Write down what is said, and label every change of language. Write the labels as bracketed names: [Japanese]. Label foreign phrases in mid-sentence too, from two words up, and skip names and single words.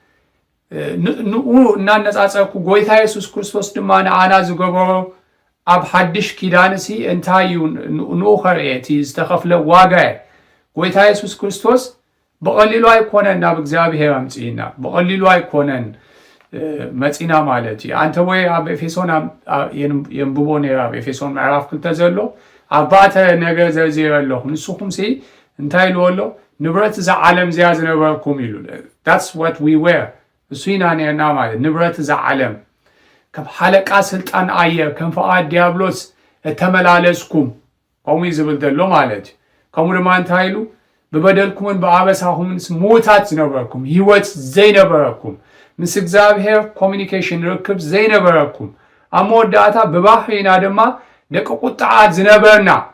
[Tigrinya] ንኡ እናነፃፀርኩ ጎይታ ኢየሱስ ክርስቶስ ድማ ንዓና ዝገበሮ ኣብ ሓድሽ ኪዳን እንታይ እዩ ንኡ ኸርኤ እቲ ዝተኸፍለ ዋጋ ጎይታ ኢየሱስ ክርስቶስ በቀሊሉ ኣይኮነን ናብ እግዚአብሔር ኣምፂና፣ በቀሊሉ ኣይኮነን መፂና ማለት እዩ። አንተ ወይ ኣብ ኤፌሶን የንብቦ ነይራ ኣብ ኤፌሶን ምዕራፍ 2 ዘሎ ኣባዕተ ነገር ዘርዚረ ኣለኹ። ንስኹም እንታይ ኢልዎ ኣሎ? ንብረት እዛ ዓለም እዚኣ ዝነበርኩም ኢሉ። [English] that's what we were [Tigrinya] እሱ ኢና ነርና ማለት ንብረት እዛ ዓለም ካብ ሓለቃ ስልጣን ኣየር ከም ፍቃድ ዲያብሎስ ተመላለስኩም ከምኡ ዝብል ዘሎ ማለት እዩ። ከምኡ ድማ እንታይ ኢሉ? ብበደልኩምን ብኣበሳኹምን ሙታት ዝነበርኩም፣ ሂወት ዘይነበረኩም፣ ምስ እግዚአብሔር ኮሚኒኬሽን ርክብ ዘይነበረኩም፣ ኣብ መወዳእታ ብባህሪና ድማ ደቂ ቁጣዓት ዝነበርና